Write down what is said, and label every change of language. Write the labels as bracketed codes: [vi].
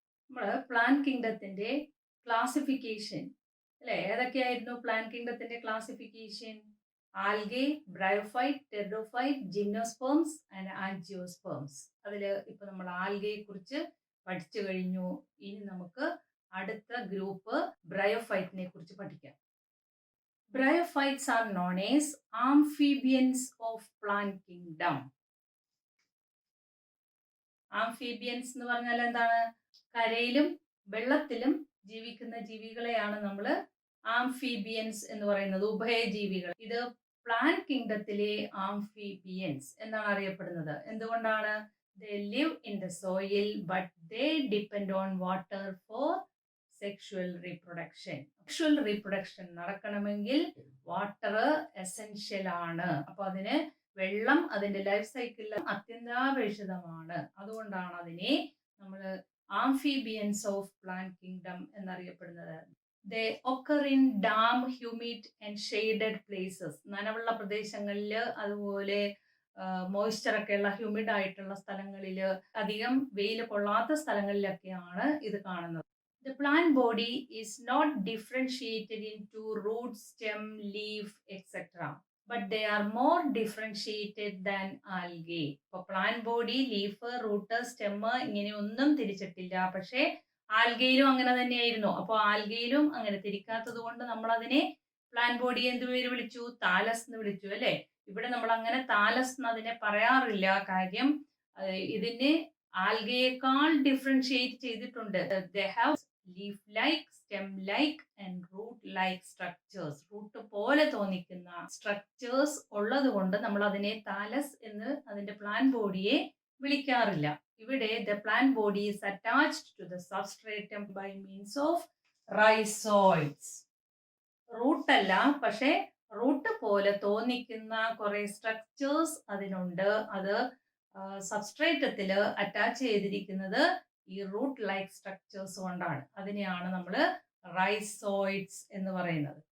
[ml] നമ്മൾ plan കിങ്ഡത്തിന്റെ classification അല്ലെ, ഏതൊക്കെയായിരുന്നു plan കിങ്ഡത്തിന്റെ classification? Algae, bryophyte, pteridophyte, gymnosperms and angiosperms. അതിൽ ഇപ്പൊ നമ്മൾ ആൽഗയെ കുറിച്ച് പഠിച്ചു കഴിഞ്ഞു. ഇനി നമുക്ക് അടുത്ത ഗ്രൂപ്പ് ബ്രയോഫൈറ്റിനെ കുറിച്ച് പഠിക്കാം. [en] Bryophytes are known as amphibians of plant kingdom. [ml] Amphibians എന്ന് പറഞ്ഞാൽ എന്താണ്? കരയിലും വെള്ളത്തിലും ജീവിക്കുന്ന ജീവികളെയാണ് നമ്മൾ ആംഫീബിയൻസ് എന്ന് പറയുന്നത്, ഉഭയജീവികൾ. ഇത് പ്ലാൻ കിങ്ഡത്തിലെ ആംഫീബിയൻസ് എന്നാണ് അറിയപ്പെടുന്നത്. എന്തുകൊണ്ടാണ്? [en] they live in the soil but they depend on water for sexual reproduction. [ml] Sexual reproduction നടക്കണമെങ്കിൽ വാട്ടർ എസെൻഷ്യൽ ആണ്. അപ്പൊ അതിന് വെള്ളം അതിന്റെ ലൈഫ് സൈക്കിളിൽ അത്യന്താപേക്ഷിതമാണ്. അതുകൊണ്ടാണ് അതിനെ നമ്മൾ ആംഫീബിയൻസ് ഓഫ് പ്ലാൻ കിങ്ഡം എന്നറിയപ്പെടുന്നത്. [en] They occur in damp, humid and shaded places. [ml] നനവുള്ള പ്രദേശങ്ങളിൽ, അതുപോലെ മോയ്സ്ചർ ഒക്കെയുള്ള ഹ്യൂമിഡ് ആയിട്ടുള്ള സ്ഥലങ്ങളിൽ, അധികം വെയിൽ കൊള്ളാത്ത സ്ഥലങ്ങളിലൊക്കെയാണ് ഇത് കാണുന്നത്. [en] The plant body is not differentiated into root, stem, leaf, etc. But they are more differentiated than algae. [ml] ഇപ്പോൾ plant body leaf, root, stem ഇങ്ങനെ ഒന്നും തിരിച്ചിട്ടില്ല. പക്ഷേ ആൽഗയിലും അങ്ങനെ തന്നെയായിരുന്നു. അപ്പോൾ ആൽഗയിലും അങ്ങനെ തിരിക്കാത്തത് കൊണ്ട് നമ്മൾ അതിനെ പ്ലാന്റ് ബോഡി എന്ത് പേര് വിളിച്ചു? താലസ് എന്ന് വിളിച്ചു അല്ലേ. ഇവിടെ നമ്മൾ അങ്ങനെ താലസ് എന്ന് അതിനെ പറയാറില്ല. കാര്യം ഇതിനെ ആൽഗയേക്കാൾ ഡിഫറൻഷിയേറ്റ് ചെയ്തിട്ടുണ്ട്. [en] They have leaf-like, stem-like and root-like structures. [ml] Root പോലെ തോന്നിക്കുന്ന സ്ട്രക്ചേഴ്സ് ഉള്ളത് കൊണ്ട് നമ്മൾ അതിനെ താലസ് എന്ന് അതിന്റെ പ്ലാൻ ബോഡിയെ വിളിക്കാറില്ല. ഇവിടെ [en] the plant body is attached to the substratum by means of rhizoids. [ml] Root അല്ല, പക്ഷെ റൂട്ട് പോലെ തോന്നിക്കുന്ന കുറെ സ്ട്രക്ചേഴ്സ് അതിനുണ്ട്. അത് സബ്സ്ട്രേറ്റത്തിൽ അറ്റാച്ച് ചെയ്തിരിക്കുന്നത് ഈ റൂട്ട് ലൈക്ക് സ്ട്രക്ചേഴ്സ് കൊണ്ടാണ്. അതിനെയാണ് നമ്മൾ റൈസോയിഡ്സ് എന്ന് പറയുന്നത്.